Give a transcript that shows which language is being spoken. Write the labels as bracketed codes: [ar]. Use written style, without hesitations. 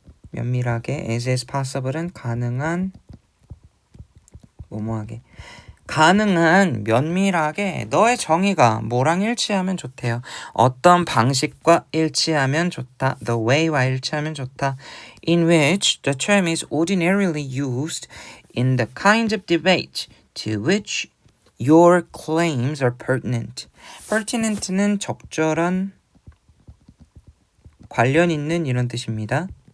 [ko] 면밀하게, [en] as possible [ko] 은 가능한 뭐뭐 하게. 가능한 면밀하게 너의 정의가 뭐랑 일치하면 좋대요. 어떤 방식과 일치하면 좋다. [en] The way [ko] 와 일치하면 좋다. [en] In which the term is ordinarily used in the kind of debate to which your claims are pertinent. [ko] pertinent는 적절한 관련 있는 이런 뜻입니다.